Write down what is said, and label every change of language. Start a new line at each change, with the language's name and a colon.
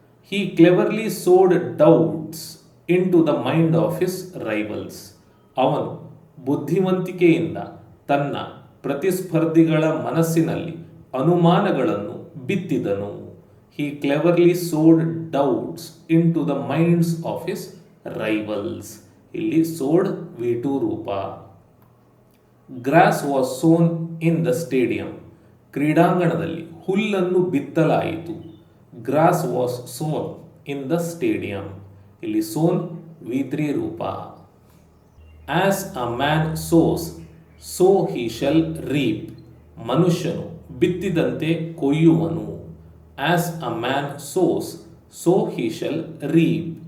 English: He cleverly sowed doubts into the mind of his rivals.
Kannada: ಅವನು ಬುದ್ಧಿವಂತಿಕೆಯಿಂದ ತನ್ನ ಪ್ರತಿಸ್ಪರ್ಧಿಗಳ ಮನಸ್ಸಿನಲ್ಲಿ ಅನುಮಾನಗಳನ್ನು ಬಿತ್ತಿದನು.
English: He cleverly sowed doubts into the minds of his rivals.
Kannada: ಇಲ್ಲಿ sowed V2 ರೂಪ.
English: Grass was sown in the stadium.
Kannada: ಕ್ರೀಡಾಂಗಣದಲ್ಲಿ ಹುಲ್ಲನ್ನು ಬಿತ್ತಲಾಯಿತು.
English: Grass was sown in the stadium.
Kannada: ಇಲ್ಲಿ sown V3 ರೂಪ.
English: As a man sows, so he shall reap.
Kannada: ಮನುಷ್ಯನು ಬಿತ್ತಿದಂತೆ ಕೊಯ್ಯುವನು.
English: As a man sows, so he shall reap.